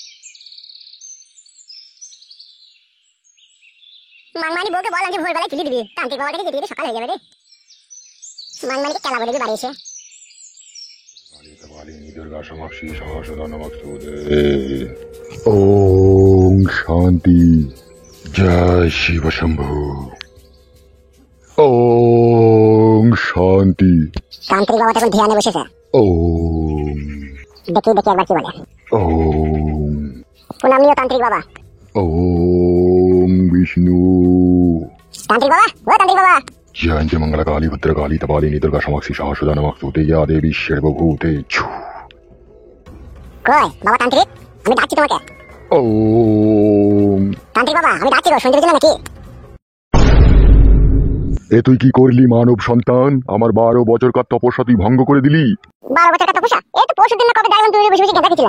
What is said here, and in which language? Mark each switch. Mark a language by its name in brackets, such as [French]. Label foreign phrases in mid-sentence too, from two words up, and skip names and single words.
[Bangla] মানমানি বউকে বল আজকে ভোরবেলায় তুলে দিবি, তান্ত্রিক বাবাটাকে যেতে যেতে সকাল হয়ে যাবে রে। মানমানিকে খেলা বলে দিবি বাড়ি এসে। [Sanskrit] कालिनी दुर्गा समक्षी सहस्रदा नमस्तुते। ओम शांति। जय शिव शंभु। ओम शांति। [Bangla] তান্ত্রিক বাবা তখন ধ্যানে বসেছে। ओम দেখি একবার কি বলে। ओम প্রণাম নিও তান্ত্রিক বাবা। [Sanskrit] ओम विष्णु। [Bangla] তান্ত্রিক বাবা, ও তান্ত্রিক বাবা। [Sanskrit] जयंती मंगल काली भद्र काली कपालिनी दुर्गा समक्षी सहस्रदा नमस्तुते या देवी सर्वभूतेषु। [Bangla] কই বাবা তান্ত্রিক, আমি ডাকছি তোমাকে। ओम তান্ত্রিক বাবা আমি ডাকছি গো, শুনতে দিলে নাকি? এ তুই কি করলি মানব সন্তান? আমার 12 বছরকার তপস্যা তুই ভঙ্গ করে দিলি। 12 বছর কথা পোষা, এই তো পরশু দিন না কবে দেখলাম তুমি বসে বসে গেঁদা খেছিলা।